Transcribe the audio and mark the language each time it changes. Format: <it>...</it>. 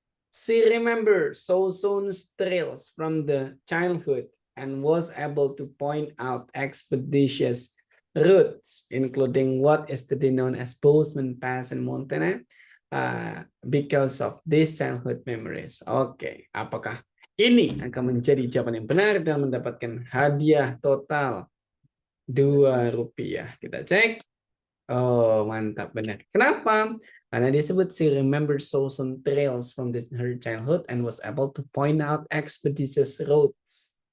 <en>She remembered Soson's trails from the childhood and was able to point out expeditious routes, including what is today known as Bozeman Pass in Montana, because of these childhood memories.</en> <id>Oke, apakah ini akan menjadi jawaban yang benar dan mendapatkan hadiah total Rp2? Kita cek. Oh, mantap, benar. Kenapa? Karena disebut</id> <en>she remembered Soson trails from her childhood and was able to point out expeditious routes.</en>